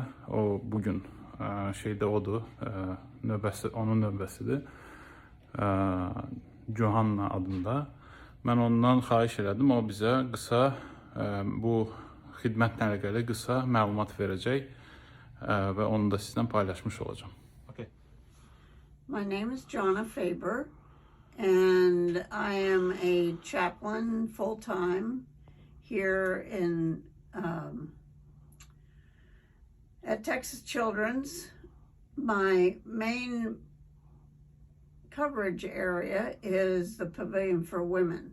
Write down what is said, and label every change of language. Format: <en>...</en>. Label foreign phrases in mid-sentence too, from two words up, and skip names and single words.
<az>O bugün şeydə odur, onun növbəsidir. Johanna adında. Mən ondan xahiş elədim, o bizə qısa bu xidmətlə əlaqəli qısa məlumat verəcək və onu da sizlə paylaşmış olacağım.</az> <en>My name is Jonna Faber, and I am a chaplain full-time here at Texas Children's. My main coverage area is the Pavilion for Women.</en>